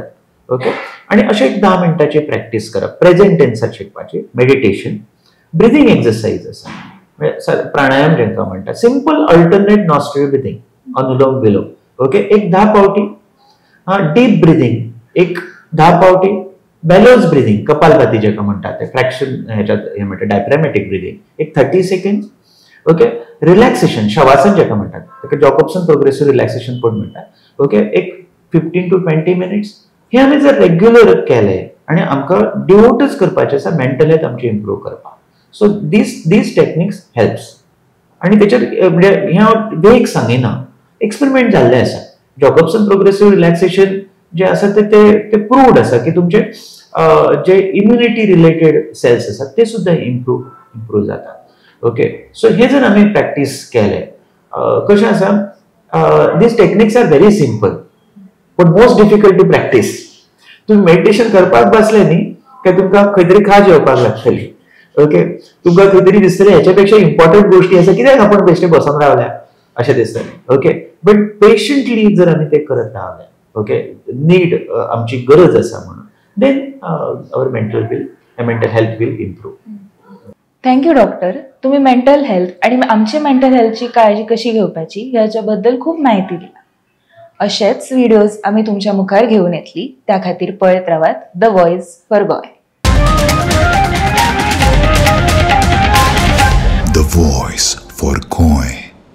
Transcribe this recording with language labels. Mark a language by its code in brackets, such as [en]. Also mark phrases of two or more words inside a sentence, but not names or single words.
[kok] ओके, आणि अशें एक 10 मिनटाची प्रॅक्टीस करप, प्रेझेंट टेन्सात शिकपाची, मेडिटेशन, [en] breathing exercise [kok] आसा, प्राणायाम जेंका म्हणटा, [en] simple alternate nostril breathing, [kok] अनुलोम विलोम, ओके, एक 10 पावटी, [en] deep breathing [kok] एक 10 पावटी, [en] bellows breathing [kok] कपालभाती जेका म्हणतात ते फ्रॅक्शन ह्याच्यात हे म्हणतात [en] diaphragmatic breathing [kok] एक 30 सेकंड, ओके, रिलॅक्सेशन शवासन जेका म्हणतात ताका जॅकॉब्सन [en] progressive relaxation [kok] पण म्हणतात, ओके, एक [en] 15 to 20 minutes. [kok] हे आम्ही जर रेग्युलर केले आणि आमकां डिवोटच करपाचें आसा [en] mental health [kok] आमची इम्प्रूव्ह करपाक, [en] so these techniques helps. [kok] आणि त्याच्यात म्हणजे ह्या वेग सांगिना, एक्सपेरिमेंट जाल्ले आसा. जॅकॉब्सन [en] progressive relaxation [kok] जे आसा ते प्रूव्ड आसा की तुमचे जे [en] immunity related cells [kok] आसात ते सुद्धा इम्प्रूव्ह जातात. [en] okay, so [kok] हे जर आम्ही प्रॅक्टीस केले, कशें आसा, [en] These techniques are very simple but most difficult to practice. [kok] तुम्ही मेडिटेशन करपाक बसले न्ही काय तुमकां खंय तरी खाज येवपाक लागतली. ओके, तुमकां खंय तरी दिसतलें हेच्यापेक्षा इम्पॉर्टंट गोष्टी आसा, कित्याक आपण बेश्टे बसून रावल्या अशें दिसतलें. [en] okay, but patiently [kok] जर आमी ते करत रावले, ओके, नीड आमची गरज आसा म्हणून, [en] Then our mental health will improve. Thank you doctor. [kok] तुम्ही [en] mental health [kok] आणि आमची मेंटल हेल्थची काळजी कशी घेवपाची ह्याच्याबद्दल खूप माहिती दिली. असेच व्हिडिओज आम्ही तुमच्या मुखार घेऊन येतली, त्या खातीर पळयत रावात द व्हॉइस फॉर गोय. The Voice for Goy.